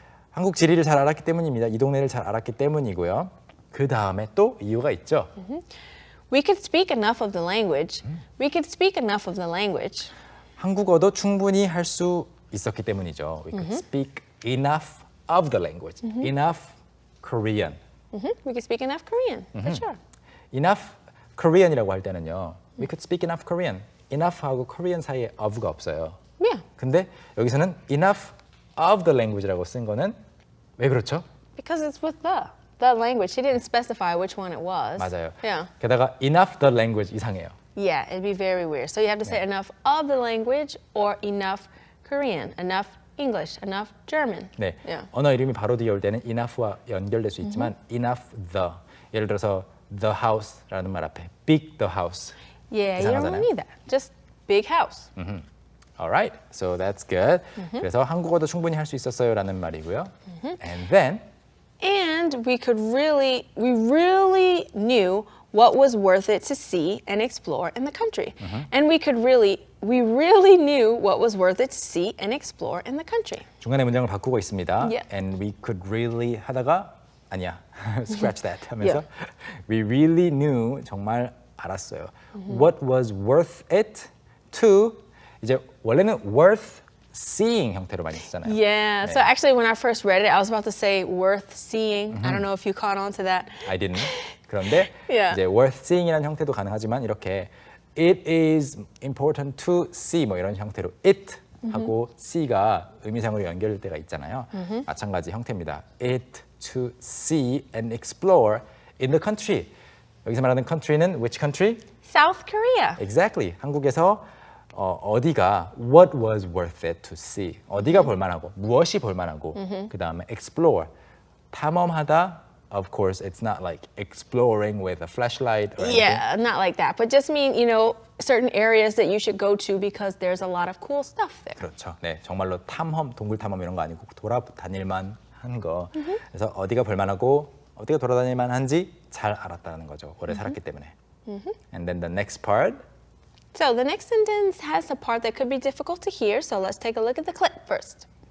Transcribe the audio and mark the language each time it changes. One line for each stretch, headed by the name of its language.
Korean: 한국 지리를 잘 알았기 때문입니다. 이 동네를 잘 알았기 때문이고요. 그 다음에 또 이유가 있죠.
English: We could speak enough of the language. We could speak enough of the language.
Korean: 한국어도 충분히 할 수 있었기 때문이죠.
English: We could speak enough of the language. Enough Korean. We could speak enough Korean, for sure.
Korean: Enough Korean이라고 할 때는요.
English: We could speak enough Korean.
Korean: Enough하고 Korean 사이에 of가 없어요.
English: Yeah.
Korean: 근데 여기서는
English: enough of the language
Korean: 라고 쓴 거는 왜 그렇죠?
English: Because it's with the language. She didn't specify which one it was.
Korean: 맞아요.
English: Yeah.
Korean: 게다가 enough the language 이상해요.
English: Yeah, it'd be very weird. So you have to say enough of the language or enough Korean, enough English, enough German.
Korean: 네.
English: Yeah.
Korean: 언어 이름이 바로 뒤에 올 때는 enough와 연결될 수 있지만 enough the. 예를 들어서 the house라는 말 앞에 big the house.
English: Yeah, you don't really need that. Just big house. Alright, so that's good.
Korean: 그래서 한국어도 충분히 할 수 있었어요라는 말이고요.
English: And then And we really knew what was worth it to see and explore in the country. And we really knew what was worth it to see and explore in the country.
Korean: 중간에 문장을 바꾸고 있습니다.
English: Yeah. And we could really
Korean: 하다가 아니야.
English: Scratch that
Korean: 하면서
English: we really knew
Korean: 정말 알았어요.
English: What was worth it to
Korean: 이제 원래는
English: worth seeing
Korean: 형태로 많이 쓰잖아요.
English: Yeah, so actually when I first read it, I was about to say worth seeing. I don't know if you caught on to that. I didn't.
Korean: 그런데
English: Yeah.
Korean: 이제 worth seeing이라는 형태도 가능하지만 이렇게 it is important to see 뭐 이런 형태로 it 하고 see가 의미상으로 연결될 때가 있잖아요. 마찬가지 형태입니다.
English: It to see and explore in the country.
Korean: 여기서 말하는 country는 which country?
English: South Korea. Exactly.
Korean: 한국에서 어디가 what was worth it to see. 어디가 볼만하고 무엇이 볼만하고 그 다음에 explore. 탐험하다.
English: Of course, it's not like exploring with a flashlight or anything. Yeah, not like that, but just mean, certain areas that you should go to because there's a lot of cool stuff there.
Korean: 그렇죠. 네, 정말로 탐험, 동굴 탐험 이런 거 아니고 돌아다닐만 한 거. 그래서 어디가 볼만하고 어디가 돌아다닐만한지 잘 알았다는 거죠. 오래 살았기 때문에.
English: And then the next part. So the next sentence has a part that could be difficult to hear, so let's take a look at the clip first.